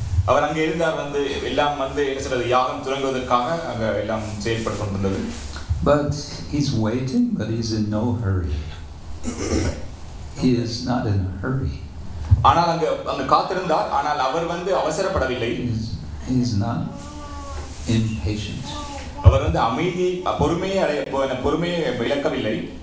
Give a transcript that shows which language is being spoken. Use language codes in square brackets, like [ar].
[ta] அவர் அங்கே இருந்தார் வந்து எல்லாம் வந்து என்ன சொல்றது யாகம் தொடங்குவதற்காக அங்க எல்லாம் செயல்பட்டு கொண்டிருந்தது. [en] But he's waiting, but he's in no hurry. He is not in a hurry. [ta] ஆனால் அங்க காத்திருந்தார், ஆனால் அவர் வந்து அவசரப்படவில்லை. [en] He's not impatient. [ta] அவர் வந்து அமைதி பொறுமையை இழக்கவில்லை.